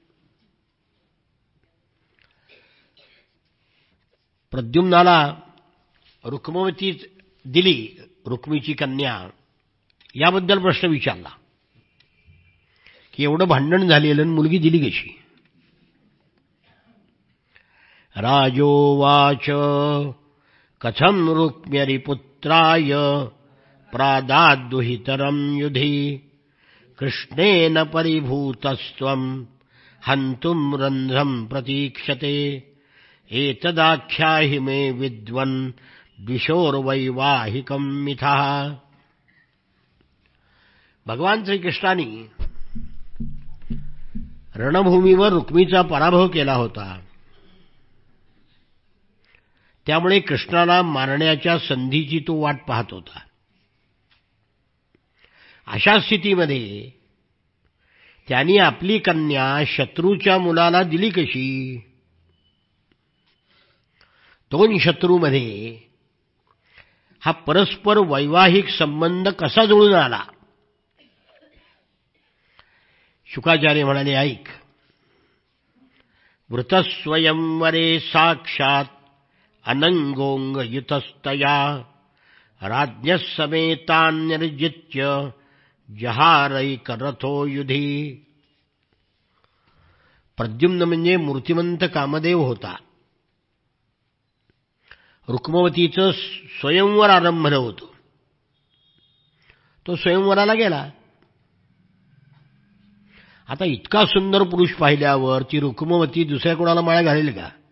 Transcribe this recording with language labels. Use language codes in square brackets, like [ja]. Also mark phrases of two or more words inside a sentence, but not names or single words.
[mr] प्रद्युम्नाला रुक्मवती दिली, रुक्मीची कन्या, याबद्दल प्रश्न विचारला की एवढं भांडण झालेलं मुलगी दिली कशी. [sa] राजोवाच कथं रुक्म्यरिपुत्राय प्रादाद्दुहितरं युधि कृष्णेन परिभूतस्त्वं हन्तुं रन्ध्रं प्रतीक्षते एतदाख्याहि मे विद्वन् द्विषोर्वैवाहिकं मिथः. [mr] भगवान श्रीकृष्णांनी रणभूमीवर रुक्मीचा पराभव केला होता. त्यामुळे कृष्णाला मारण्याच्या संधीची तो वाट पाहत होता. अशा स्थितीमध्ये त्यांनी आपली कन्या शत्रूच्या मुलाला दिली कशी. 2 शत्रूमध्ये हा परस्पर वैवाहिक संबंध कसा जुळून आला. शुकाचार्य म्हणाले, ऐक. [sa] वृतस्वयंवरे साक्षात अनंगोंगयुतस्तया राज्ञः समेतान्यर्जित्य जहारैकरथो युधी. [mr] प्रद्युम्न म्हणजे मूर्तिमंत कामदेव होता. रुक्मवतीचं स्वयंवर आरंभलं होतं. तो स्वयंवराला गेला. आता इतका सुंदर पुरुष पाहिल्यावर ती रुक्मवती दुसऱ्या कोणाला माळा घालेल का.